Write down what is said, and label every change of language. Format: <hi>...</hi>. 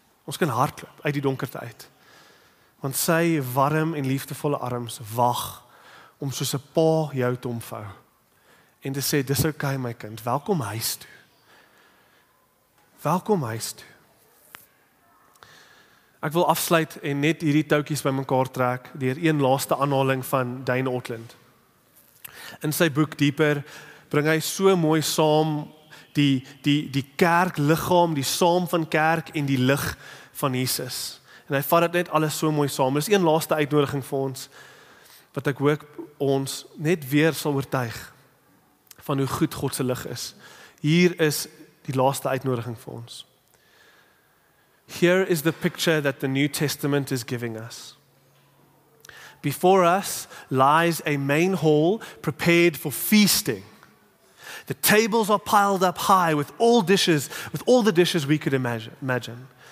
<af>Ons kan hardloop uit die donkerte uit. Want sy warm en liefdevolle arms wag om soos 'n pa jou te omvou. En te sê, dis okay my kind, welkom huis toe. Welkom huis toe. Ek wil afsluit en net hierdie toutjies bymekaar trek deur een laaste aanhaling van Dane Ortland. In sy boek Dieper bring hy so mooi saam die kerkliggaam, die saam van kerk en die lig van Jesus. En hy vat dit net alles so mooi saam. Dis een laaste uitnodiging vir ons, wat ek hoop ons net weer sal oortuig van hoe goed God se lig is. Hier is die laaste uitnodiging vir ons.</af> <en>Here is the picture that the New Testament is giving us. Before us lies a main hall prepared for feasting. The tables are piled up high with all the dishes we could imagine.</en>